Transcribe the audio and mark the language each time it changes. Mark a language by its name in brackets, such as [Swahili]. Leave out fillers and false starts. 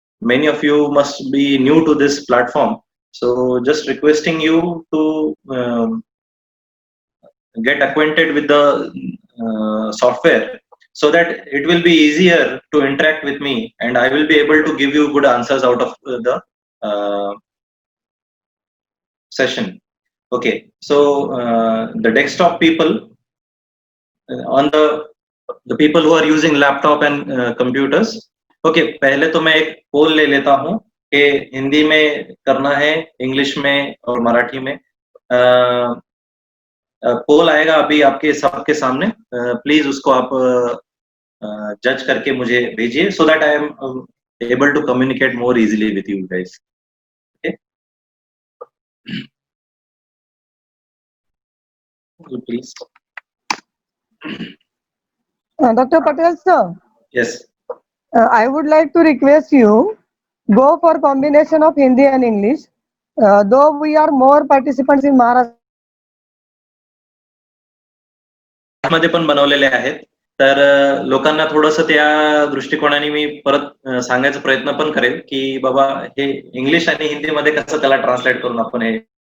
[English] Many of you must be new to this platform, so just requesting you to get acquainted with the software, so that it will be easier to interact with me and I will be able to give you good answers out of the session. Okay, so the desktop people, on the people who are using laptop and computers. [Hindi] Okay, पहले तो मैं एक पोल ले लेता हूँ कि हिंदी में करना है, इंग्लिश में और मराठी में। पोल आएगा अभी आपके सबके सामने, प्लीज उसको आप जज करके मुझे भेजिए, [English] so that I am able to communicate more easily with you guys. Okay. Please. Dr. Patel sir. Yes. I would like to request you go for combination of Hindi and English. Though we are more participants in Maharashtra. [Marathi] मध्ये पण बनवलेले आहेत, तर लोकांना थोडंसं त्या दृष्टिकोनाने मी परत सांगायचा प्रयत्न पण करेल की बाबा हे इंग्लिश आणि हिंदी मध्ये कसं त्याला ट्रान्सलेट करून आपण हे.